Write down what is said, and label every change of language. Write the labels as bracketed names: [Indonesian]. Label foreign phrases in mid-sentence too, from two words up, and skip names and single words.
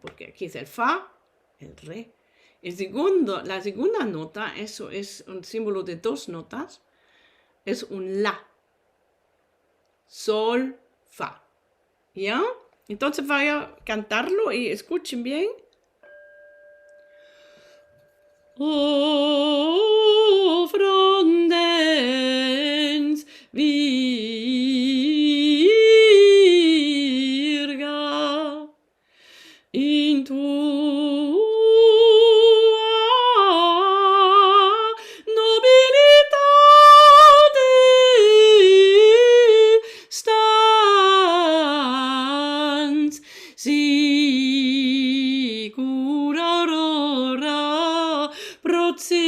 [Spanish] Porque aquí es el Fa, el Re. La segunda nota, eso es un símbolo de dos notas, es un La. Sol, Fa. ¿Ya? Entonces voy a cantarlo y escuchen bien. [Latin] O Frondens Virga in tua nobilitate stans sicura aurora procedet